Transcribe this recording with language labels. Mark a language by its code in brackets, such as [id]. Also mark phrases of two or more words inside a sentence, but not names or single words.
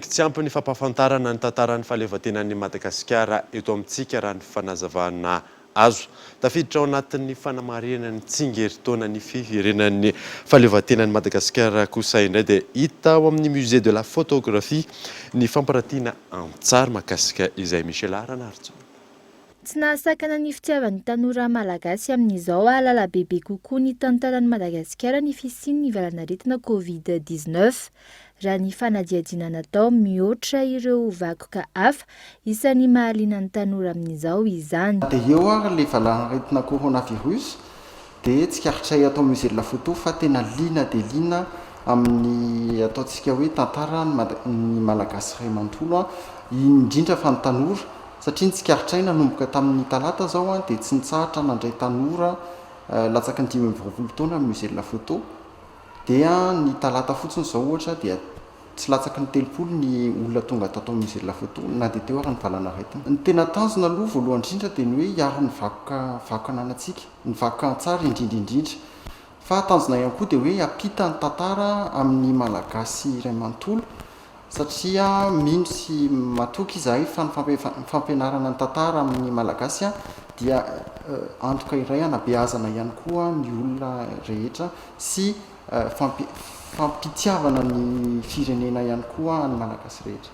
[mg] tsy ampy ny fampahafantarana ny tantaran'ny fahaleovantenan'ny Madagasikara eto amintsika raha ny fanazavana azo. Tafiditra ao anatin'ny fanamarihana ny tsingeritaona ny fiverenan'ny fahaleovantenan'ny Madagasikara kosa indray dia hita ao amin'ny [fr] musée de la photographie [mg] ny famparatiana an-tsary mahakasika izay Michel Aranartso. Tsy nahasakana ny fitiavan'ny tanora malagasy amin'izao alala bebe kokoa ny tantaran'ny Madagasikara ny fisian'ny valanaretina Covid-19 raha ny fanadiadiana natao mihoatra ireo vakoka hafa isan'ny mahaliana ny tanora amin'izao izany. Dia eo ary ilay valanaretina coronavirus dia tsikaritray atao [fr] musée de la photo [mg] fa tena liana dia liana amin'ny ataontsika hoe tantara ny malagasy iray manontolo indrindra fa ny tanora satria ny tsikaritray nanomboka tamin'ny talata zao dia tsy nitsahatra nandray tanora latsaka ny 20 taona amin'ny [fr] musée de la photo [mg] dia ny talata fotsiny zao ohatra dia tsy latsaky ny 30 ny olona tonga tatao [fr] musée de la photo [mg] na dia teo ary ny valanaretina. Ny tena tanjona aloha voalohany indrindra dia ny hoe hiaro ny vakoka ananantsika ny vakoka an-tsary indrindra fa tanjona ihany koa dia hoe ampita ny tantara amin'ny malagasy iray manontolo satria mino sy matoky izahay fa ny fampianarana ny tantara amin'ny malagasy dia antoka iray anabeazana ihany koa ny olona rehetra sy fampitiavana ny firenena ihany koa ny malagasy rehetra.